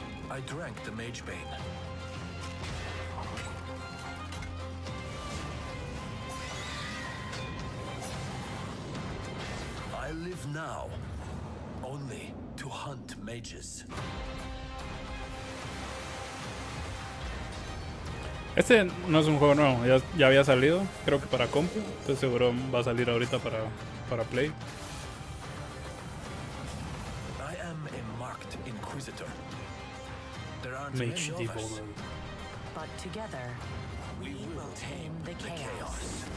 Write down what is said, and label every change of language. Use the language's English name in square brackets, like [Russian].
[English] I drank the Mage Bane. I live now only to hunt mages. [Spanish] Este no es un juego nuevo, ya había salido, creo que para compu, entonces seguro va a salir ahorita para Play. [English] I am a marked inquisitor. There aren't Mage many of us. [Spanish] Devolver. [English] But together, we will tame the chaos.